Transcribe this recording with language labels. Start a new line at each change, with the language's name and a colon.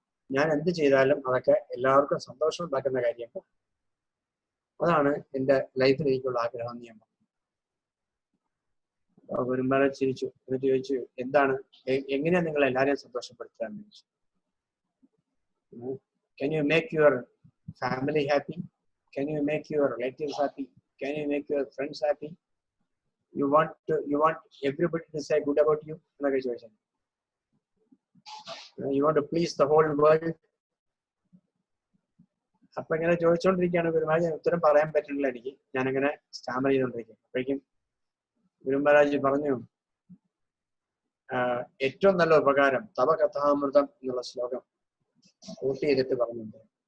Malayalam: ഞാൻ എന്ത് ചെയ്താലും അതൊക്കെ എല്ലാവർക്കും സന്തോഷം ഉണ്ടാക്കുന്ന കാര്യങ്ങൾ, അതാണ് എൻ്റെ ലൈഫിൽ എനിക്കുള്ള ആഗ്രഹം എന്ന് ഞാൻ പറഞ്ഞു. ഗുരുമഹാരാജ് ചിരിച്ചു. എന്നിട്ട് ചോദിച്ചു, എന്താണ്, എങ്ങനെയാ നിങ്ങൾ എല്ലാവരെയും സന്തോഷപ്പെടുത്താന്ന് ചോദിച്ചു.
English: Can you make your family happy? Can you make your relatives happy? Can you make your friends happy? You want everybody to say good about you?
Malayalam: എന്നൊക്കെ ചോദിച്ചു.
English: You want to please the whole world?
Malayalam: അപ്പൊ ഇങ്ങനെ ചോദിച്ചുകൊണ്ടിരിക്കുകയാണ് ഗുരുമഹാരാജ്. ഉത്തരം പറയാൻ പറ്റുന്നില്ല എനിക്ക്, ഞാനങ്ങനെ Starmer ചെയ്തുകൊണ്ടിരിക്കും. അപ്പോഴേക്കും ഗുരുമഹാരാജ് പറഞ്ഞു, ഏറ്റവും നല്ല ഉപകാരം തവ കഥാമൃതം എന്നുള്ള ശ്ലോകം കോട്ട് ചെയ്തിട്ട് പറഞ്ഞിട്ടുണ്ട്.